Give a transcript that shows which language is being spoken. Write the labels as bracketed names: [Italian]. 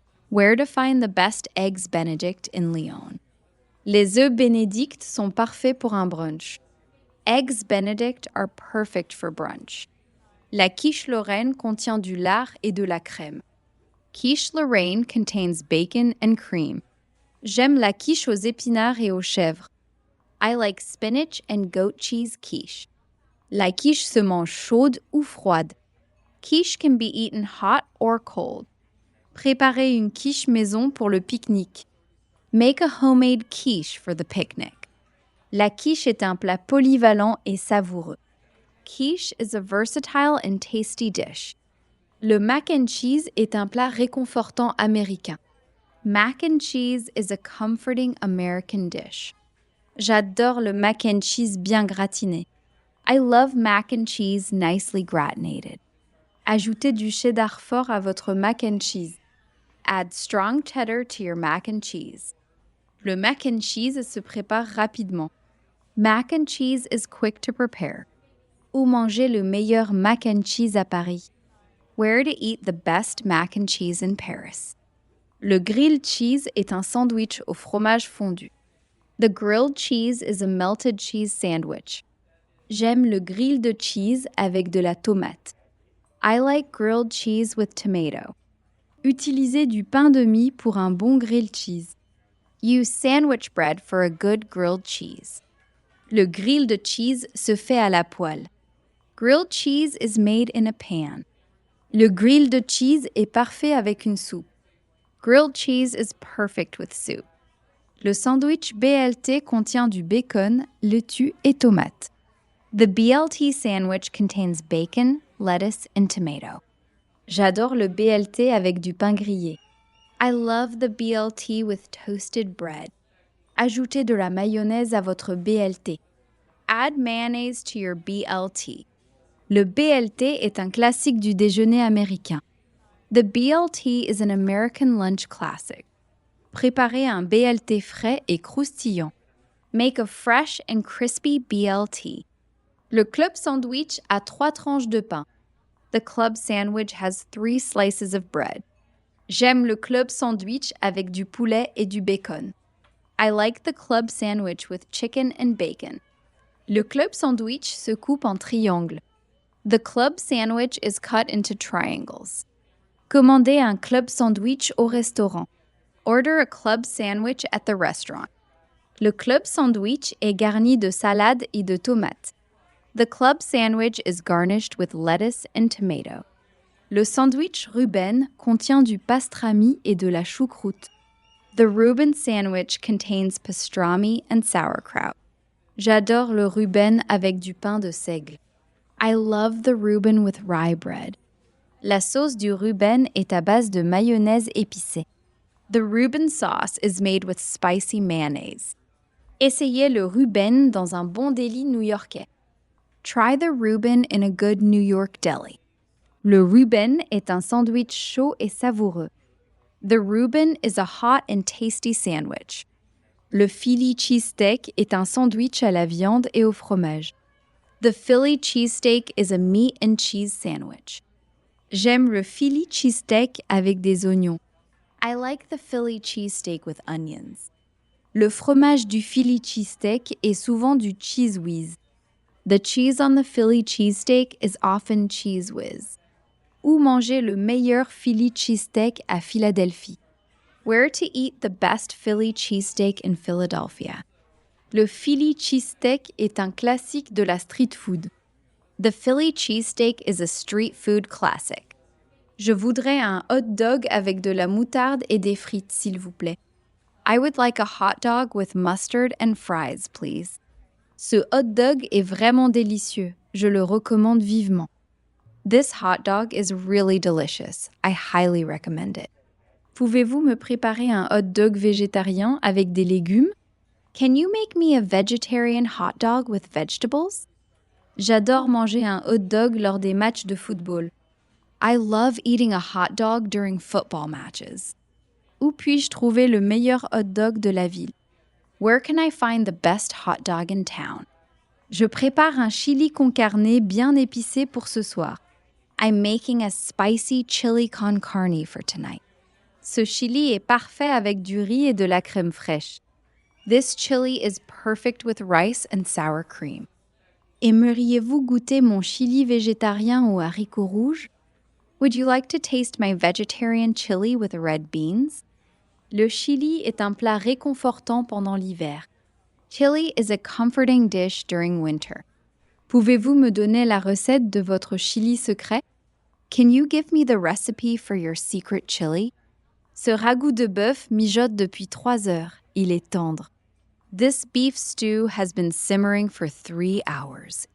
[English] Where to find the best eggs Benedict in Lyon? [French] Les œufs bénédicts sont parfaits pour un brunch. [English] Eggs Benedict are perfect for brunch. [French] La quiche Lorraine contient du lard et de la crème. [English] Quiche Lorraine contains bacon and cream. [French] J'aime la quiche aux épinards et aux chèvres. [English] I like spinach and goat cheese quiche. [French] La quiche se mange chaude ou froide. [English] Quiche can be eaten hot or cold. [French] Préparez une quiche maison pour le pique-nique. [English] Make a homemade quiche for the picnic. [French] La quiche est un plat polyvalent et savoureux. [English] Quiche is a versatile and tasty dish. [French] Le mac and cheese est un plat réconfortant américain. [English] Mac and cheese is a comforting American dish. [French] J'adore le mac and cheese bien gratiné. [English] I love mac and cheese nicely gratinated. [French] Ajoutez du cheddar fort à votre mac and cheese. [English] Add strong cheddar to your mac and cheese. [French] Le mac and cheese se prépare rapidement. [English] Mac and cheese is quick to prepare. [French] Où manger le meilleur mac and cheese à Paris? [English] Where to eat the best mac and cheese in Paris? [French] Le grilled cheese est un sandwich au fromage fondu. [English] The grilled cheese is a melted cheese sandwich. [French] J'aime le grill de cheese avec de la tomate. [English] I like grilled cheese with tomato. [French] Utilisez du pain de mie pour un bon grilled cheese. [English] Use sandwich bread for a good grilled cheese. [French] Le grill de cheese se fait à la poêle. [English] Grilled cheese is made in a pan. [French] Le grill de cheese est parfait avec une soupe. [English] Grilled cheese is perfect with soup. [French] Le sandwich BLT contient du bacon, laitue et tomate. [English] The BLT sandwich contains bacon, lettuce and tomato. [French] J'adore le BLT avec du pain grillé. [English] I love the BLT with toasted bread. [French] Ajoutez de la mayonnaise à votre BLT. [English] Add mayonnaise to your BLT. [French] Le BLT est un classique du déjeuner américain. [English] The BLT is an American lunch classic. [French] Préparez un BLT frais et croustillant. [English] Make a fresh and crispy BLT. [French] Le club sandwich a 3 tranches de pain. [English] The club sandwich has 3 slices of bread. [French] J'aime le club sandwich avec du poulet et du bacon. [English] I like the club sandwich with chicken and bacon. [French] Le club sandwich se coupe en triangles. [English] The club sandwich is cut into triangles. [French] Commandez un club sandwich au restaurant. [English] Order a club sandwich at the restaurant. [French] Le club sandwich est garni de salade et de tomates. [English] The club sandwich is garnished with lettuce and tomato. [French] Le sandwich Reuben contient du pastrami et de la choucroute. [English] The Reuben sandwich contains pastrami and sauerkraut. [French] J'adore le Reuben avec du pain de seigle. [English] I love the Reuben with rye bread. [French] La sauce du Reuben est à base de mayonnaise épicée. [English] The Reuben sauce is made with spicy mayonnaise. [French] Essayez le Reuben dans un bon deli new-yorkais. [English] Try the Reuben in a good New York deli. [French] Le Reuben est un sandwich chaud et savoureux. [English] The Reuben is a hot and tasty sandwich. [French] Le Philly cheesesteak est un sandwich à la viande et au fromage. [English] The Philly cheesesteak is a meat and cheese sandwich. [French] J'aime le Philly cheesesteak avec des oignons. [English] I like the Philly cheesesteak with onions. [French] Le fromage du Philly cheesesteak est souvent du Cheez Whiz. [English] The cheese on the Philly cheesesteak is often Cheez Whiz. [French] Où manger le meilleur Philly cheesesteak à Philadelphie? [English] Where to eat the best Philly cheesesteak in Philadelphia? [French] Le Philly cheesesteak est un classique de la street food. [English] The Philly cheesesteak is a street food classic. [French] Je voudrais un hot dog avec de la moutarde et des frites, s'il vous plaît. [English] I would like a hot dog with mustard and fries, please. [French] Ce hot dog est vraiment délicieux. Je le recommande vivement. [English] This hot dog is really delicious. I highly recommend it. [French] Pouvez-vous me préparer un hot dog végétarien avec des légumes? [English] Can you make me a vegetarian hot dog with vegetables? [French] J'adore manger un hot dog lors des matchs de football. [English] I love eating a hot dog during football matches. [French] Où puis-je trouver le meilleur hot dog de la ville? [English] Where can I find the best hot dog in town? [French] Je prépare un chili con carne bien épicé pour ce soir. [English] I'm making a spicy chili con carne for tonight. [French] Ce chili est parfait avec du riz et de la crème fraîche. [English] This chili is perfect with rice and sour cream. [French] Aimeriez-vous goûter mon chili végétarien aux haricots rouges? [English] Would you like to taste my vegetarian chili with red beans? [French] Le chili est un plat réconfortant pendant l'hiver. [English] Chili is a comforting dish during winter. [French] Pouvez-vous me donner la recette de votre chili secret? [English] Can you give me the recipe for your secret chili? [French] Ce ragoût de bœuf mijote depuis 3 heures. Il est tendre. [English] This beef stew has been simmering for 3 hours.